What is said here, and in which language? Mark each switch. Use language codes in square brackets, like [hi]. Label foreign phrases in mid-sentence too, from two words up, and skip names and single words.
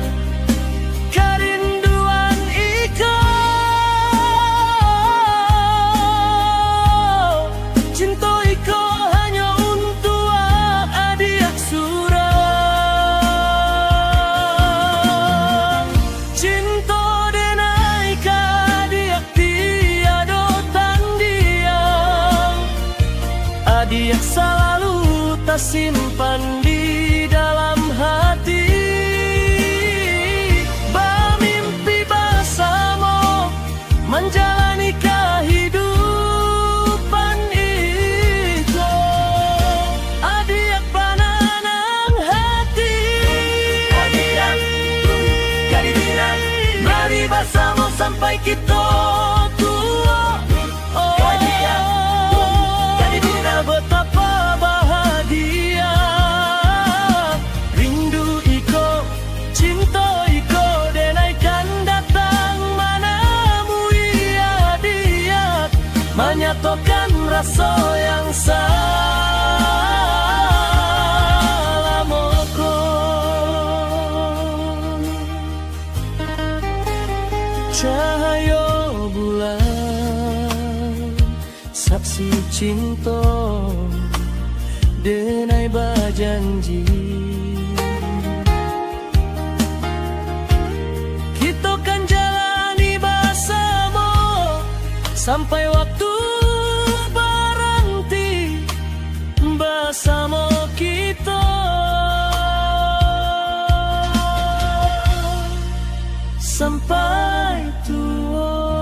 [min] Kerinduan iko, cinta iko hanya untuk adik surang. Cinta denai ka adik tiada tandingan. [id] Adik selalu tersimpan di dalam hati. Bermimpi bersama menjalani kehidupan itu. Adik pananang hati, adik jadi bilang, mari bersama sampai kita tua. Oh, jadi bilang betapa bahagia. [min] Rindu iko, cinta iko, denaikan datang manamu ia diak, menyatukan rasa yang salamoko. Cahaya bulan, saksi cinta, denai berjanji. [id] Kita kan jalani bersama sampai waktu berhenti bersama kita. Sampai tua.